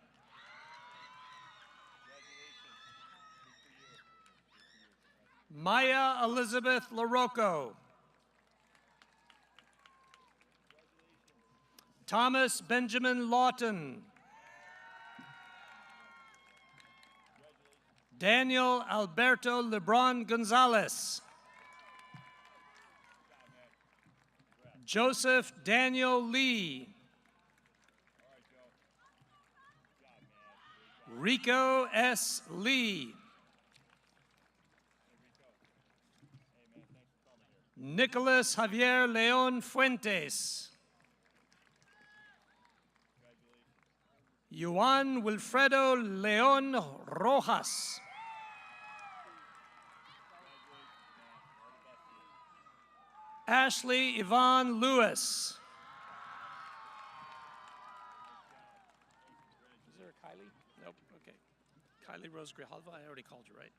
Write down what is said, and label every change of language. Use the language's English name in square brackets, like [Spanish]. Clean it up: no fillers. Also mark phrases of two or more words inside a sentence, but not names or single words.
[English] Maya Elizabeth LaRocco. Thomas Benjamin Lawton. Daniel Alberto Lebron Gonzalez. Joseph Daniel Lee. Rico S. Lee. Nicholas Javier Leon Fuentes. Juan Wilfredo Leon Rojas. Ashley Yvonne Lewis. Is there a Kylie? Nope, okay. Kylie Rose Grijalva, I already called you, right?